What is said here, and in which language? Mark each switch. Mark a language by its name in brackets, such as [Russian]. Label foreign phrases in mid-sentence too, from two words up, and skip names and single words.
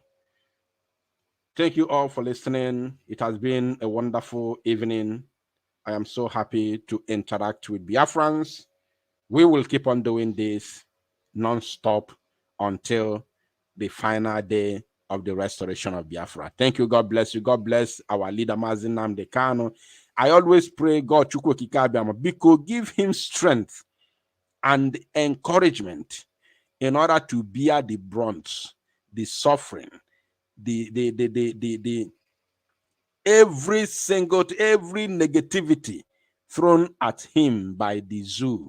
[English] Thank you all for listening. It has been a wonderful evening. I am so happy to interact with Biafrans. We will keep on doing this non-stop until the final day of the restoration of Biafra. Thank you. God bless you. God bless our leader, Mazi Nnamdi Kanu. I always pray, God, Chukwu Okike Abiama, because give him strength and encouragement in order to bear the brunt, the suffering, every negativity thrown at him by the zoo.